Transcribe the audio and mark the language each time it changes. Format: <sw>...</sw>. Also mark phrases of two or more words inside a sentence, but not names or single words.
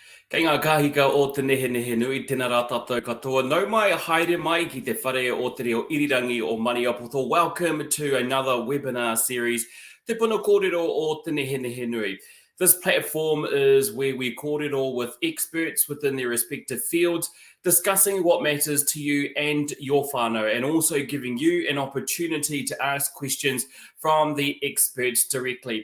<mi>Kei ngā kahika o te Nehenehenui, tēnā rā tātou katoa. Nau mai a haere mai ki te whare o te reo irirangi o Maniapoto.</mi> <en>Welcome to another webinar series, Te Puna Kōrero o te Nehenehenui. This platform is where we kōrero with experts within their respective fields, discussing what matters to you and your whānau, and also giving you an opportunity to ask questions from the experts directly.</en>